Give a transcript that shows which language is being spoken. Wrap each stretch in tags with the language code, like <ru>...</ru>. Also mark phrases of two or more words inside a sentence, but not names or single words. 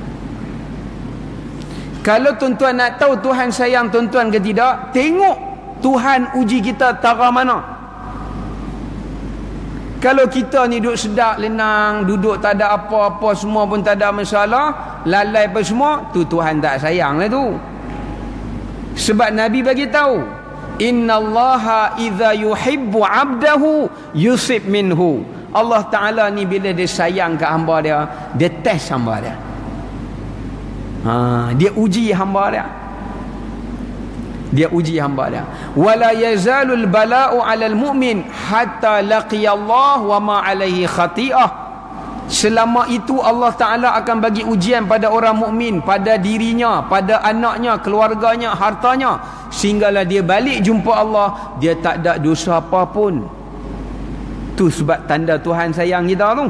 <ms>Kalau tuan-tuan nak tahu Tuhan sayang tuan-tuan ke tidak, tengok Tuhan uji kita tara mana. Kalau kita ni duduk sedap, lenang, duduk tak ada apa-apa, semua pun tak ada masalah, lalai apa semua, tu Tuhan tak sayang lah tu. Sebab Nabi bagi tahu,</ms> <ar>إن الله إذا يحب عبده يصب منه.</ar> <ms>Allah Ta'ala ni bila dia sayang ke hamba dia, dia test hamba dia. Dia uji hamba dia. Dia uji hamba dia.</ms> <ar>ولا يزال البلاء على المؤمن حتى لقي الله وما عليه خطيئة.</ar> <ms>Selama itu Allah Ta'ala akan bagi ujian pada orang mukmin, pada dirinya, pada anaknya, keluarganya, hartanya, sehinggalah dia balik jumpa Allah, dia tak ada dosa apa pun. Tu sebab tanda Tuhan sayang kita tu.</ms>